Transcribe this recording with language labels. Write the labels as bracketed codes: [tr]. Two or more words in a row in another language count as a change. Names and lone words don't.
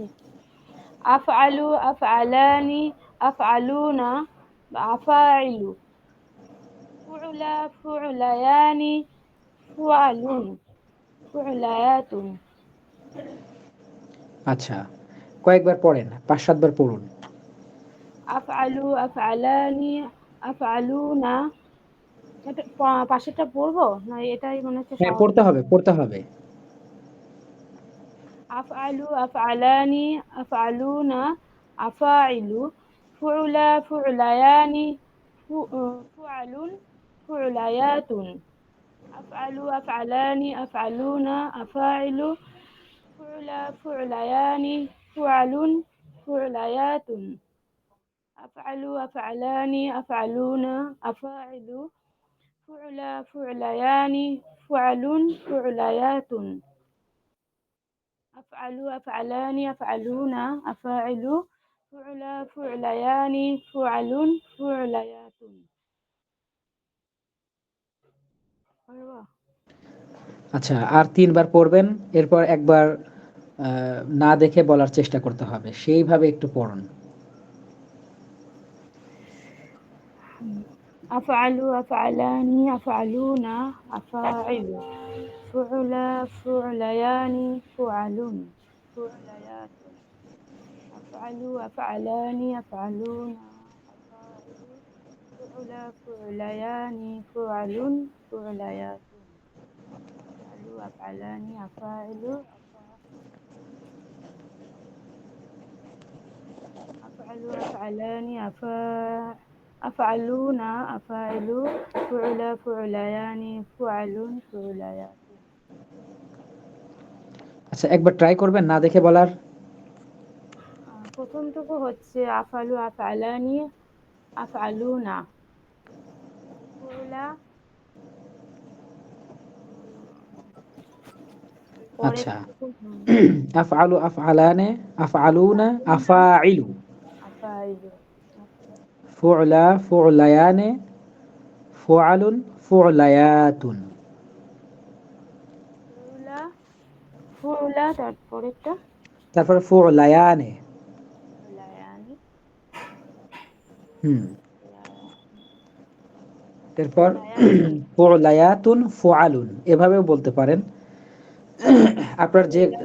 [ar] أفعل، أفعلان، أفعلون، أفاعل، فعلى، فعليان، فعل، فعليات. [bn] আচ্ছা, কয়েকবার পড়েন, ৫-৭ বার পড়ুন। [ar] أفعل، أفعلان، أفعلون. [bn] এটা পাশেরটা পড়বো না? এটাই মনে হচ্ছে হ্যাঁ, সহজ। পড়তে হবে, পড়তে হবে। [ar] أفعل، أفعلان، أفعلون، أفاعل، فعلى، فعليان، فعل، فعليات. أفعل، أفعلان، أفعلون، أفاعل، فعلى، فعليان، فعل، فعليات. أفعل، أفعلان، أفعلون، أفاعل، فعلى، فعليان، فعل، فعليات. أفعل، أفعلان، أفعلون، أفاعل، فعل، فعليان، فعل، فعليات। أيوة. [bn] আচ্ছা, আর ৩ বার পড়বেন। এরপর একবার না দেখে বলার চেষ্টা করতে হবে। সেইভাবে একটু পড়ুন। [ar] أفعل، أفعلان، أفعلون، أفاعل، فعل، فعليان، فعل، فعليات. أفعل، أفعلان، أفعلون، أفاعل، فعل، فعليان، فعل، فعليات. أفعل، أفعلان، أفاعل، أفعل، أفعلان، أفعلون، أفاعل، فعل، فعليان، فعل، فعليات. [bn] আচ্ছা, একবার ট্রাই করবেন না দেখে বলার? প্রথমটুকু হচ্ছে [ar] أفعل، أفعلان، أفعلون، فعلى. [bn] আচ্ছা, পরেরটুকু [ar] أفعل، أفعلان، أفعلون, আফআলুনা, আফাইলু, আফাইলু, فعلى، فعليان، فعل، فعليات. فعلى، فعلى, [bn] তারপরেরটা তারপরে ফুলায়ানে। [ar] ফুলায়ানি, হুম। ফুলায়ানি, [bn] এরপর [ar] ফুলায়াতুন, فعليات، فعل, [bn] এভাবেও বলতে পারেন। আপনার [ar] ফুলা,